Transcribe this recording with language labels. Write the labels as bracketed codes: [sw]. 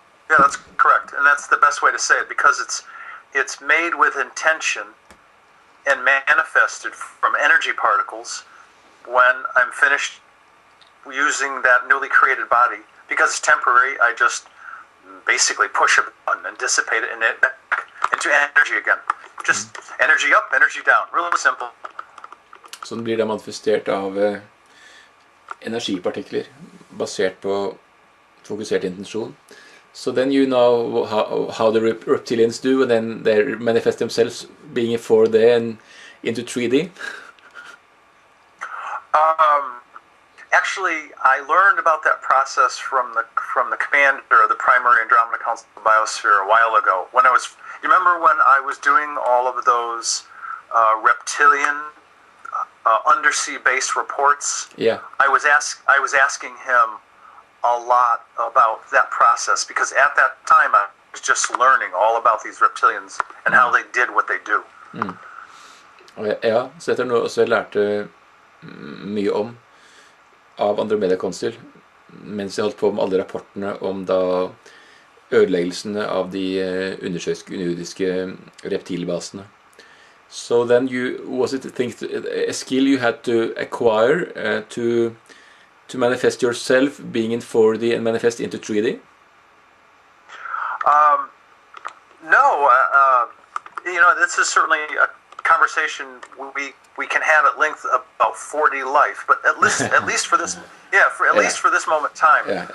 [en] Yeah, that's correct, and that's the best way to say it, because it's made with intention and manifested from energy particles when I'm finished using that newly created body. Because it's temporary, I just basically push a button and dissipate it into energy again. Just energy up, energy down. Really simple. [no] Så den blir da manifestert av energipartikler basert på fokusert intensjon. [en] So then you know how the reptilians do, and then they manifest themselves being in 4D and into 3D. Actually, I learned about that process from the commander of the primary Andromeda Council biosphere a while ago. You remember when I was doing all of those reptilian undersea-based reports? Yeah. I was asking him a lot about that process, because at that time I was just learning all about these reptilians and how they did what they do. [no] Ja, så dette er noe også jeg lærte mye om av Andromeda Council mens jeg holdt på med alle rapportene om da ødeleggelsene av de undersjøiske reptilbasene. [en] So then was it a skill you had to acquire to manifest yourself being in 4D and manifest into 3D? No, this is certainly a conversation we can have at length about 4D life, but at least for this, least for this moment in time.